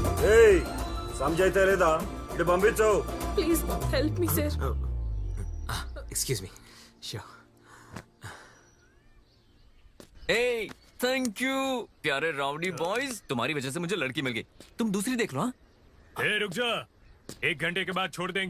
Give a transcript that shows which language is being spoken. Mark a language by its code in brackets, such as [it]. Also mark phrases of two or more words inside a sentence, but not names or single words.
[te] ఏయ్ సంజైతే లేదా ఇటు పంపించు [en] please help me sir. excuse me sure. Hey, thank you प्यारे rowdy boys. [hi] तुम्हारी वजह से मुझे लड़की मिल गई. तुम दूसरी देख लो. हाँ रुक जा, 1 घंटे के बाद छोड़ देंगे.